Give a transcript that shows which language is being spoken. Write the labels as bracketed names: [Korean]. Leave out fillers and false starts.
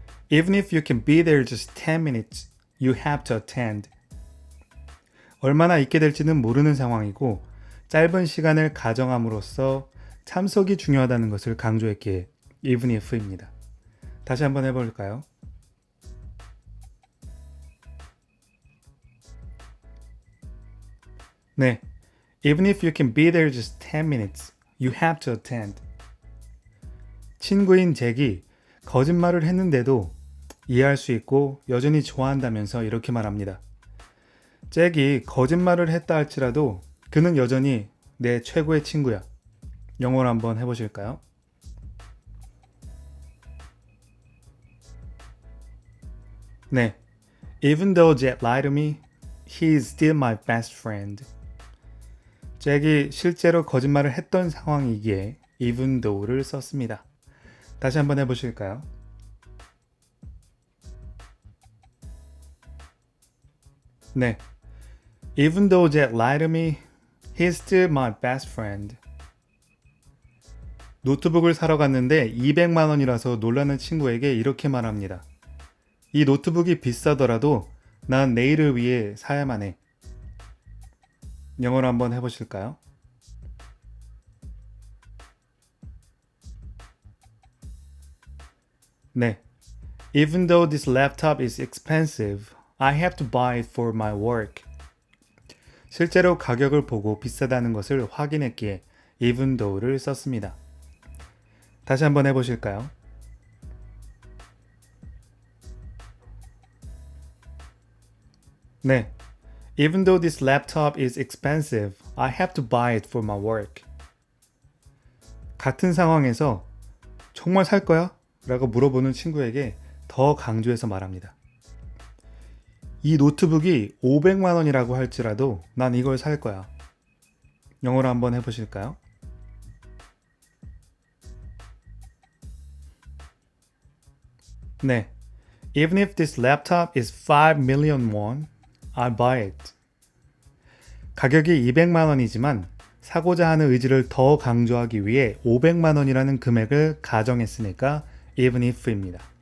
[English] Even if you can be there just 10 minutes, you have to attend. [Korean] 얼마나 있게 될지는 모르는 상황이고 짧은 시간을 가정함으로써 참석이 중요하다는 것을 강조했기에 even if입니다. 다시 한번 해볼까요? 네. [English] Even if you can be there just 10 minutes, you have to attend. [Korean] 친구인 잭이 거짓말을 했는데도 이해할 수 있고 여전히 좋아한다면서 이렇게 말합니다. 잭이 거짓말을 했다 할지라도 그는 여전히 내 최고의 친구야. 영어로 한번 해보실까요? 네. [English] Even though Jack lied to me, he is still my best friend. [Korean] 잭이 실제로 거짓말을 했던 상황이기에 even though를 썼습니다. 다시 한번 해보실까요? 네. [English] Even though Jack lied to me, he's still my best friend. [Korean] 노트북을 사러 갔는데 200만 원이라서 놀라는 친구에게 이렇게 말합니다. 이 노트북이 비싸더라도 난 내일을 위해 사야만 해. 영어로 한번 해보실까요? 네. [English] Even though this laptop is expensive, I have to buy it for my work. [Korean] 실제로 가격을 보고 비싸다는 것을 확인했기에 even though를 썼습니다. 다시 한번 해보실까요? 네. [English] Even though this laptop is expensive, I have to buy it for my work. [Korean] 같은 상황에서 정말 살 거야? 라고 물어보는 친구에게 더 강조해서 말합니다. 이 노트북이 500만 원이라고 할지라도 난 이걸 살 거야. 영어로 한번 해보실까요? 네. [English] Even if this laptop is 5 million won, I'll buy it. [Korean] 가격이 200만 원이지만 사고자 하는 의지를 더 강조하기 위해 500만 원이라는 금액을 가정했으니까 even if입니다.